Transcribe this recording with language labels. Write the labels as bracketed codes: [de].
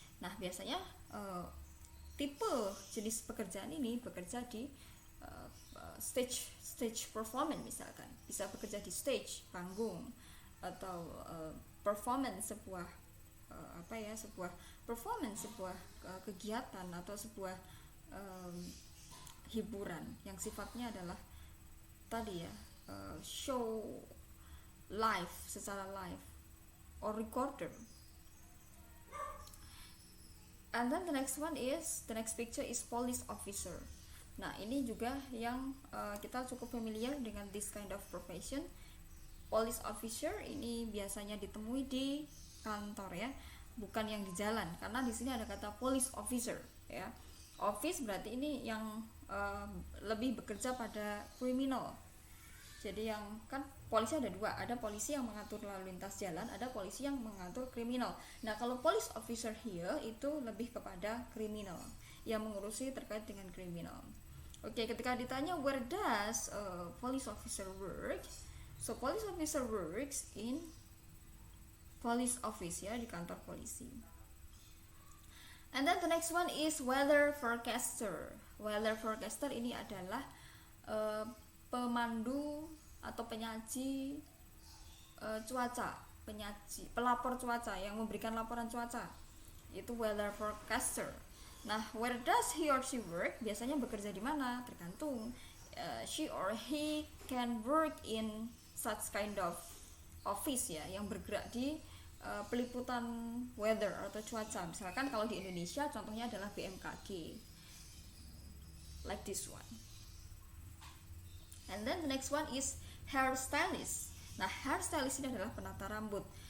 [id] Nah, biasanya tipe jenis pekerjaan ini bekerja di stage performance, misalkan bisa bekerja di stage, panggung, atau performance sebuah sebuah performance, sebuah kegiatan atau sebuah hiburan yang sifatnya adalah tadi ya, [en] show live, [id] secara live, [en] or recorder. And then the next picture is police officer. [id] Nah, ini juga yang kita cukup familiar dengan [en] this kind of profession. [id] Police officer ini biasanya ditemui di kantor ya, bukan yang di jalan, karena di sini ada kata police officer ya. Office berarti ini yang lebih bekerja pada kriminal. Jadi yang kan polisi ada dua, ada polisi yang mengatur lalu lintas jalan, ada polisi yang mengatur kriminal. Nah, kalau police officer here itu lebih kepada kriminal, yang mengurusi terkait dengan kriminal. Oke, ketika ditanya [en] where does police officer work, so police officer works in police office ya, [id] di kantor polisi. [en] And then the next one is weather forecaster. [id] Weather forecaster ini adalah pemandu atau penyaji cuaca, pelapor cuaca yang memberikan laporan cuaca. Itu weather forecaster. [en] Nah, where does he or she work? [id] Biasanya bekerja di mana? Tergantung. [en] She or he can work in such kind of office [id] ya, yang bergerak di peliputan weather atau cuaca. Misalkan kalau di Indonesia contohnya adalah BMKG, like this one. [en] And then the next one is hairstylist. [id] Nah, hairstylist ini adalah penata rambut.